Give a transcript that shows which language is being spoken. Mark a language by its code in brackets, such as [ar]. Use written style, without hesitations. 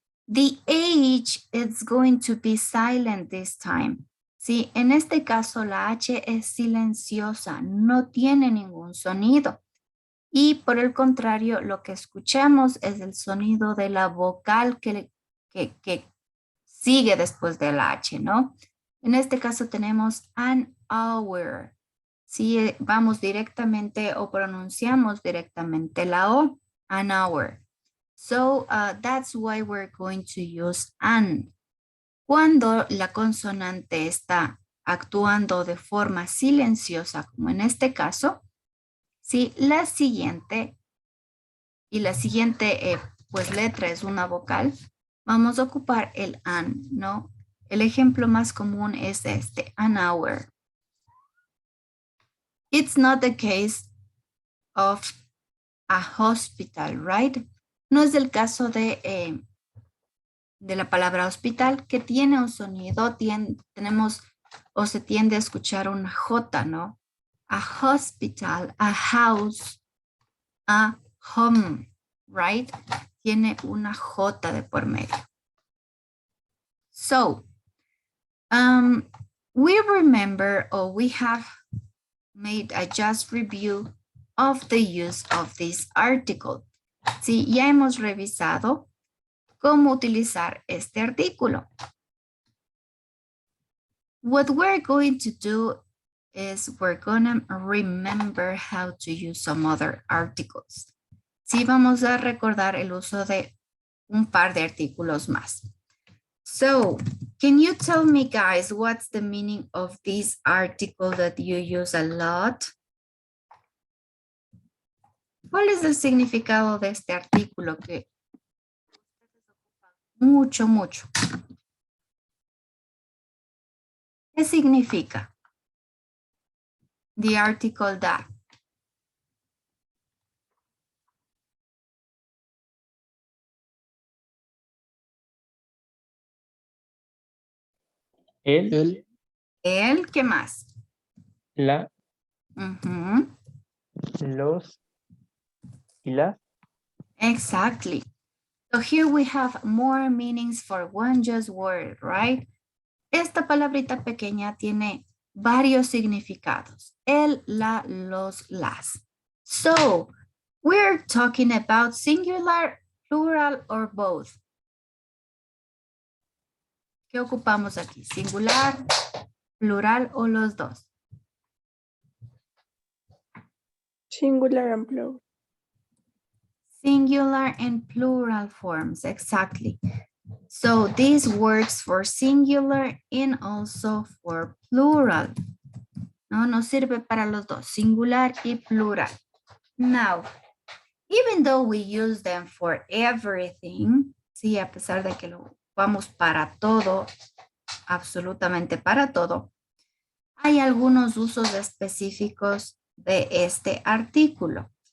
[en] The H is going to be silent this time. [es] Sí, en este caso la H es silenciosa, no tiene ningún sonido. Y por el contrario, lo que escuchamos es el sonido de la vocal que sigue después de la H, ¿no? En este caso tenemos an hour. Si vamos directamente o pronunciamos directamente la O, an hour. [en] So that's why we're going to use an. [es] Cuando la consonante está actuando de forma silenciosa, como en este caso, si la siguiente y la siguiente pues letra es una vocal, vamos a ocupar el an, ¿no? El ejemplo más común es este, an hour. [en] It's not the case of a hospital, right? [es] No es el caso de la palabra hospital, que tiene un sonido, tenemos o se tiende a escuchar una J, ¿no? [en] A hospital, a house, a home, right? [es] Tiene una J de por medio. [en] So, we remember, or we have made a just review of the use of this article. [es] Sí, ya hemos revisado cómo utilizar este artículo. [en] What we're going to do is we're gonna remember how to use some other articles. [es] Sí, vamos a recordar el uso de un par de artículos más. [en] So, can you tell me, guys, what's the meaning of this article that you use a lot? [es] ¿Cuál es el significado de este artículo que mucho, mucho? ¿Qué significa? [en] The article that. [es] El, El, ¿qué más? la, Ujú. los y las. [en] Exactly. So here we have more meanings for one just word, right? [es] Esta palabrita pequeña tiene varios significados. El, la, los, las. [en] So, we're talking about singular, plural, or both. [es] ¿Qué ocupamos aquí? Singular, plural o los dos. [en] Singular and plural. Singular and plural forms, exactly. So this works for singular and also for plural. [es] No, nos sirve para los dos, singular y plural. [en] Now, even though we use them for everything, [es] sí, a pesar de que lo vamos para todo, absolutamente para todo, hay algunos usos específicos de este artículo.